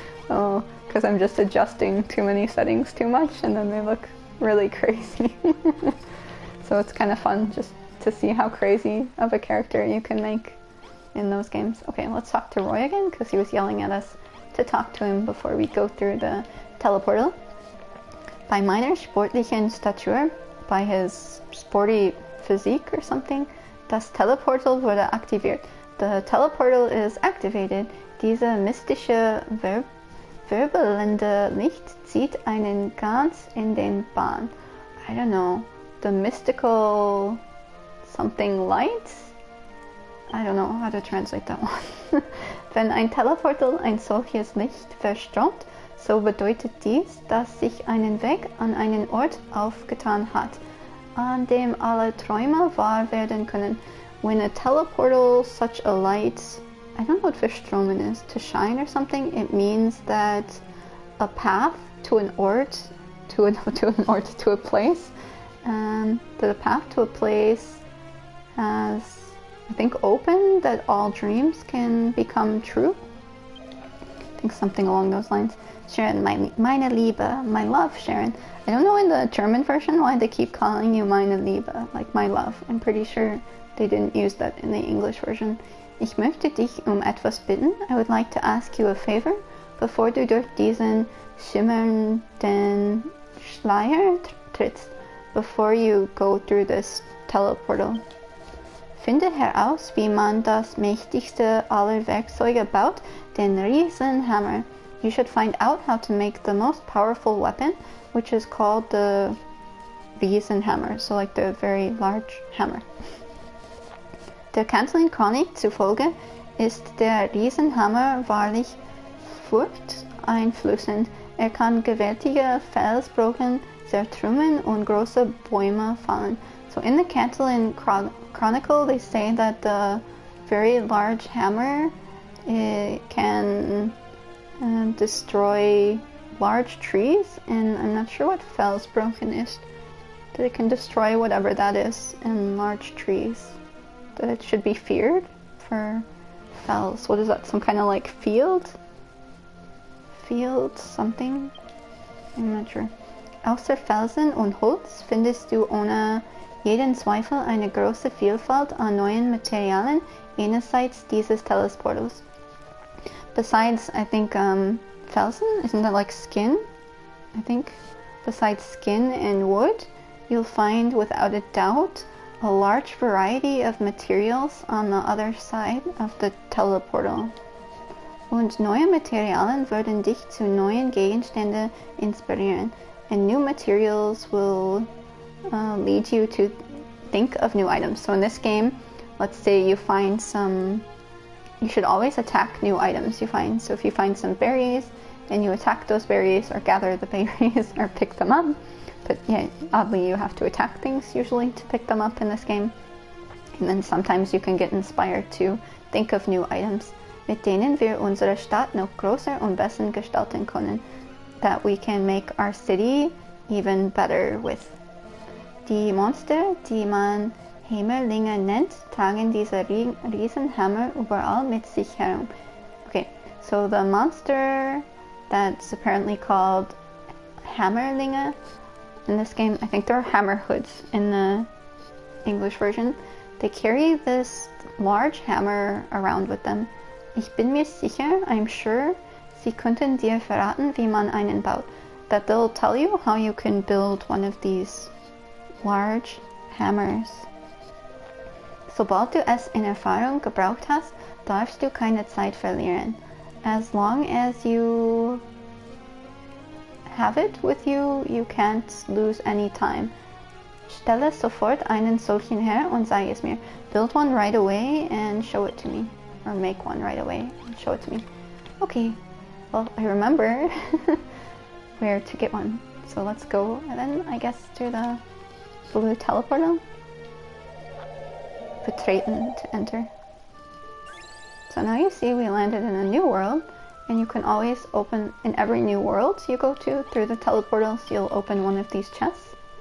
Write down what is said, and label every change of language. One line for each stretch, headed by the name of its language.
English: Oh, because I'm just adjusting too many settings too much and then they look really crazy. So it's kind of fun just to see how crazy of a character you can make in those games. Okay, let's talk to Roy again because he was yelling at us to talk to him before we go through the teleportal.
German: Bei meiner sportlichen Statur,
English: by his sporty physique or something,
German: das Teleportal wurde aktiviert.
English: The teleportal is activated.
German: Diese mystische wirbelnde Licht zieht einen ganz in den Bahn.
English: I don't know. The mystical something light? I don't know how to translate that one.
German: Wenn ein Teleportal ein solches Licht verströmt, so bedeutet dies, dass sich einen Weg an einen Ort aufgetan hat, an dem alle Träume wahr werden können.
English: When a teleportal, such a light, I don't know what verströmen is, to shine or something, it means that a path to an ort, to a place, the path to a place has, I think, opened, that all dreams can become true. I think something along those lines. Sharon,
German: meine Liebe,
English: my love, Sharon. I don't know in the German version why they keep calling you
German: meine Liebe,
English: like my love. I'm pretty sure they didn't use that in the English version.
German: Ich möchte dich etwas bitten.
English: I would like to ask you a favor.
German: Bevor du durch diesen schimmernden Schleier trittst,
English: before you go through this teleportal.
German: Finde heraus, wie man das mächtigste aller Werkzeuge baut, den Riesenhammer.
English: You should find out how to make the most powerful weapon, which is called the Riesenhammer, so like the very large hammer.
German: Der Kanzlerin Chronik zufolge ist der Riesenhammer wahrlich furchteinflößend. Kann gewaltige Felsbrocken zertrümmern und große Bäume fallen.
English: So in the Catalan Chronicle, they say that the very large hammer can destroy large trees, and I'm not sure what Felsbrocken is. That it can destroy whatever that is in large trees. That it should be feared for Fels. What is that? Some kind of like field? Field something? I'm not sure.
German: Außer Felsen und Holz findest du ohne jeden Zweifel eine große Vielfalt an neuen Materialien jenseits dieses Teleportals.
English: Besides, I think, Felsen, isn't that like skin? I think, besides skin and wood, you'll find without a doubt a large variety of materials on the other side of the Teleportal.
German: Und neue Materialien würden dich zu neuen Gegenständen inspirieren.
English: And new materials will lead you to think of new items. So in this game, let's say you find some, you should always attack new items you find. So if you find some berries, and you attack those berries or gather the berries or pick them up. But yeah, oddly you have to attack things usually to pick them up in this game. And then sometimes you can get inspired to think of new items,
German: mit denen wir unsere Stadt noch größer und besser gestalten können.
English: That we can make our city even better with.
German: Die Monster, die man Hämmerlinge nennt, tragen diese Riesenhammer überall mit sich herum.
English: Okay, so the monster that's apparently called Hammerlinge in this game, I think they're hammer hoods in the English version. They carry this large hammer around with them.
German: Ich bin mir sicher,
English: I'm sure,
German: sie könnten dir verraten, wie man einen baut.
English: That they'll tell you how you can build one of these large hammers.
German: Sobald du es in Erfahrung gebraucht hast, darfst du keine Zeit verlieren.
English: As long as you have it with you, you can't lose any time.
German: Stelle sofort einen solchen her und sag es mir.
English: Build one right away and and show it to me. Or make one right away and show it to me. Okay, well, I remember where to get one. So let's go, and then I guess through the blue teleporter. Betreten, to enter. So now you see we landed in a new world, and you can always open, in every new world you go to, through the teleportals, you'll open one of these chests.